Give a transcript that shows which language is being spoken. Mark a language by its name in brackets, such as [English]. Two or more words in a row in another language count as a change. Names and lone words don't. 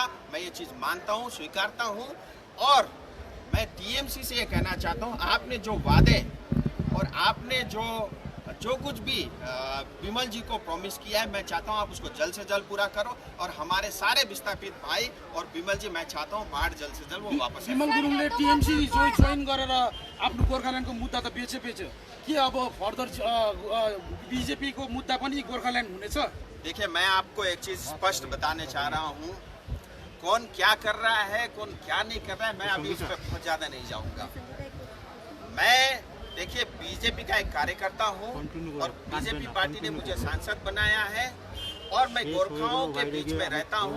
[Hindi] मैं ये चीज़ मानता हूँ, स्वीकारता हूँ, और मैं टीएमसी से ये कहना चाहता हूँ, आपने जो वादे और आपने जो कुछ भी विमल जी को प्रॉमिस किया है, मैं चाहता हूँ आप उसको जल्द से जल्द पूरा करो। और हमारे सारे विस्थापित भाई और विमल जी, मैं चाहता हूँ बाढ़ जल्द से जल्द वो वापस आए। [Nepali] विमल गुरुङले टीएमसी जोइन गरेर आफ्नो गोर्खाल्यान्डको मुद्दा त बेचे के अब फर्दर बीजेपी को मुद्दा पनि गोर्खाल्यान्ड हुनेछ? [Hindi] देखिए, मैं आपको एक चीज स्पष्ट बताने चाह रहा हूँ, कौन क्या कर रहा है, कौन क्या नहीं कर रहा है, मैं अभी उस पर बहुत ज्यादा नहीं जाऊंगा। मैं देखिए, बीजेपी का एक कार्यकर्ता हूँ, और बीजेपी पार्टी ने मुझे सांसद बनाया है, और मैं गोरखाओं के बीच में रहता हूँ।